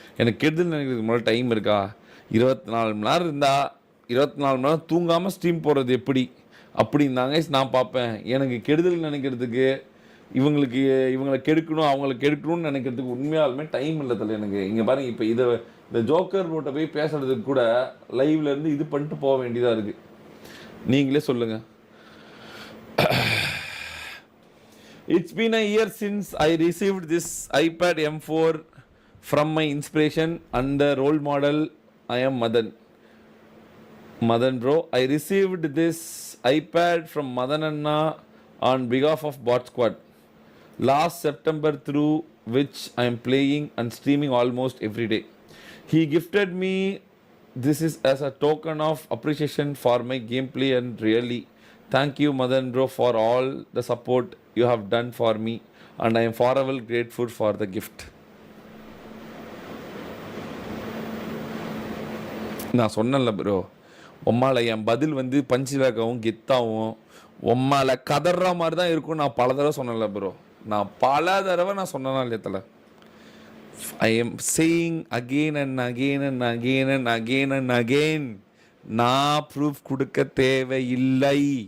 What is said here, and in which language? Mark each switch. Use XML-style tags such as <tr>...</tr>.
<ta>எனக்கு கெடுதல் நினைக்கிறதுக்கு முதல்ல டைம் இருக்கா? 24 மணி நேரம் இருந்தால் 24 மணி நேரம் தூங்காமல் ஸ்ட்ரீம் போடுறது எப்படி அப்படின்னாங்க நான் பார்ப்பேன். எனக்கு கெடுதல் நினைக்கிறதுக்கு, இவங்களை கெடுக்கணும், அவங்களை கெடுக்கணும்னு நினைக்கிறதுக்கு உண்மையாலுமே டைம் இல்லை தலை எனக்கு. இங்கே பாருங்கள், இப்போ இந்த ஜோக்கர் ரோட்டை போய் பேசுறதுக்கு கூட லைவ்லேருந்து இது பண்ணிட்டு போக வேண்டியதாக இருக்குது. நீங்களே சொல்லுங்கள்.</ta> <en>It's been a year since I received this iPad M4 from my inspiration and the role model. I am Madan bro. I received this iPad from Madan Anna on behalf of Bot Squad last September, through which I am playing and streaming almost every day. He gifted me this is as a token of appreciation for my gameplay, and really thank you Madan bro for all the support you have done for me, and I am forever grateful for the gift.</en> <ta>நான் சொன்னேன்ல bro, உம்மால என் பதில் பஞ்சிலாகவும் கெத்தாகவும் உம்மால கதற மாதிரி தான் இருக்கும். நான் பல தடவை சொன்னேன்ல ப்ரோ, நான் பல தடவை நான் சொன்னேன்னா இல்லையா தலை?</ta> <en>I am saying again and again and again and again and again,</en> <ta>நான் ப்ரூஃப் கொடுக்க தேவையில்லை.</ta>